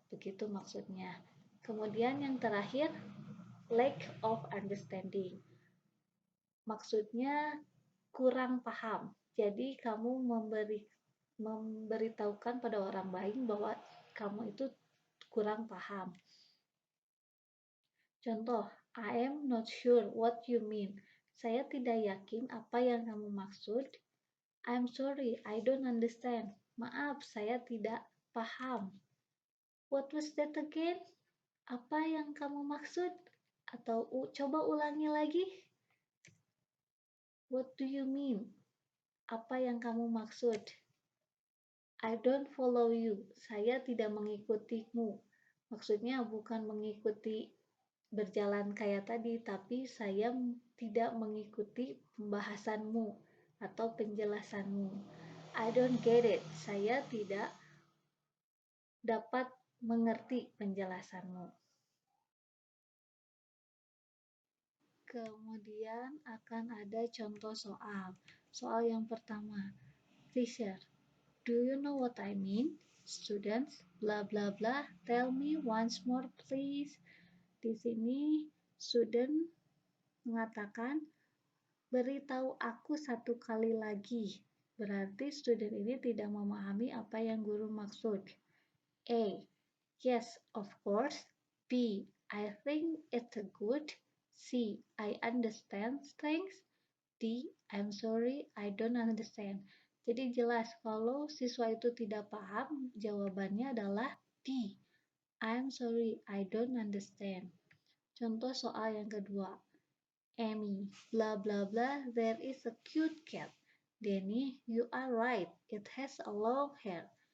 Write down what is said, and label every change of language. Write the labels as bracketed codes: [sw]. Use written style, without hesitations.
[id] Begitu maksudnya. Kemudian yang terakhir, lack of understanding. Maksudnya kurang paham. Jadi kamu memberitahukan pada orang lain bahwa kamu itu kurang paham. [en] Contoh, I am not sure what you mean. [id] Saya tidak yakin apa yang kamu maksud. [en] I'm sorry, I don't understand. [id] Maaf, saya tidak paham. [en] What was that again? [id] Apa yang kamu maksud? Atau coba ulangi lagi. [en] What do you mean? [id] Apa yang kamu maksud? [en] I don't follow you. [id] Saya tidak mengikutimu. Maksudnya bukan mengikuti berjalan kayak tadi, tapi saya tidak mengikuti pembahasanmu atau penjelasanmu. [en] I don't get it. [id] Saya tidak dapat mengerti penjelasanmu. Kemudian akan ada contoh soal. Soal yang pertama, [en] Teacher, do you know what I mean? Students, blah blah blah, tell me once more please. [id] Di sini student mengatakan, Beritahu aku satu kali lagi. Berarti student ini tidak memahami apa yang guru maksud. A. [en] Yes, of course. B. I think it's good. C. I understand things. D. I'm sorry, I don't understand. [id] Jadi jelas kalau siswa itu tidak paham, jawabannya adalah D. [en] I'm sorry, I don't understand. [id] Contoh soal yang kedua. [en] Amy, blah blah blah, there is a cute cat. Danny, you are right, it has a long hair.